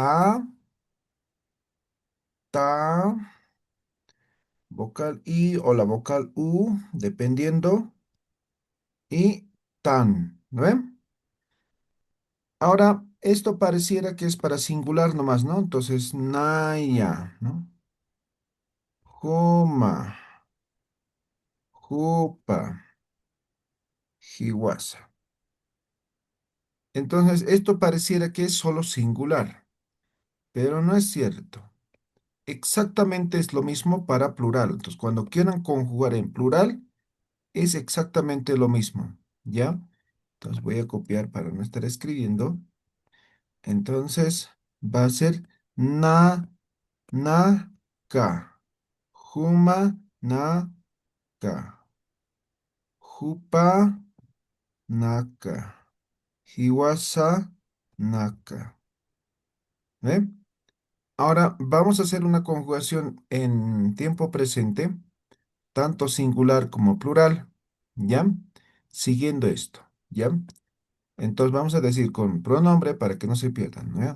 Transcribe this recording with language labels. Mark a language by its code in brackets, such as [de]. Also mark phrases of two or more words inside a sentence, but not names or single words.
[es] Ta, vocal I o la vocal U, dependiendo, y tan, ¿no ven? Ahora, esto pareciera que es para singular nomás, ¿no? Entonces, [ay] naya, ¿no? Juma, jupa, jiwasa. [es] Entonces, esto pareciera que es solo singular, pero no es cierto. Exactamente es lo mismo para plural. Entonces, cuando quieran conjugar en plural, es exactamente lo mismo, ¿ya? Entonces, voy a copiar para no estar escribiendo. Entonces va a ser ka. [ay] Juma na ka. Jupa naka. Hiwasa naka. [es] ¿Ve? Ahora vamos a hacer una conjugación en tiempo presente, tanto singular como plural, ¿ya? Siguiendo esto, ¿ya? Entonces vamos a decir con pronombre para que no se pierdan, ¿no?